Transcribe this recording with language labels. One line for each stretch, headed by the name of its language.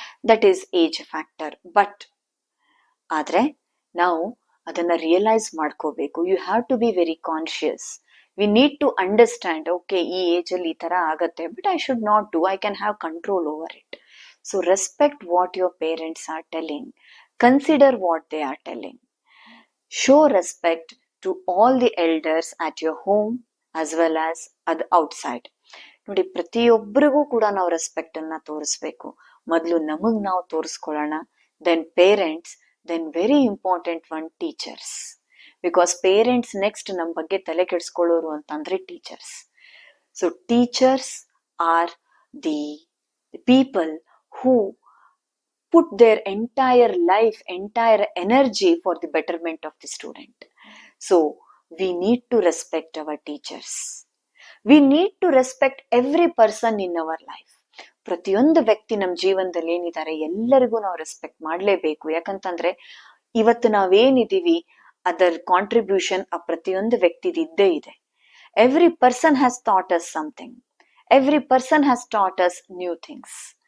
English: That is age factor.
Kannada: But ಆದ್ರೆ ನಾವು ಅದನ್ನ ರಿಯಲೈಸ್ ಮಾಡ್ಕೋಬೇಕು.
English: You have to be very conscious. We need to understand, okay
Kannada: ಈ age ಅಲ್ಲಿ ಈ ತರ ಆಗತ್ತೆ,
English: But I should not do, I can have control over it. So respect what your parents are telling, consider what they are telling. Show respect to all the elders at your home as well as outside.
Kannada: ನೋಡಿ, ಪ್ರತಿಯೊಬ್ಬರಿಗೂ ಕೂಡ ನಾವು respect ಅನ್ನ ತೋರಿಸ್ಬೇಕು. ಮೊದಲು ನಮಗ್ ನಾವು ತೋರಿಸ್ಕೊಳ್ಳೋಣ,
English: Then parents, then very important one teachers.
Kannada: Because parents next ನಮ್ಮ ಬಗ್ಗೆ ತಲೆ ಕೆಡಿಸ್ಕೊಳ್ಳೋರು ಅಂತಂದ್ರೆ teachers.
English: So teachers are the people who put their entire life, entire energy for the betterment of the student. So we need to respect our teachers. We need to respect every person in our life.
Kannada: ಪ್ರತಿಯೊಂದು ವ್ಯಕ್ತಿ ನಮ್ಮ ಜೀವನದಲ್ಲಿ ಏನಿದ್ದಾರೆ ಎಲ್ಲರಿಗೂ ನಾವು respect ಮಾಡಲೇಬೇಕು. ಯಾಕಂತಂದ್ರೆ ಇವತ್ತು ನಾವೇನಿದೀವಿ ಅದರ ಕಾಂಟ್ರಿಬ್ಯೂಷನ್ ಆ ಪ್ರತಿಯೊಂದು ವ್ಯಕ್ತಿದು ಇದ್ದೇ ಇದೆ.
English: Every person has thought us something. Every person has thought us new things.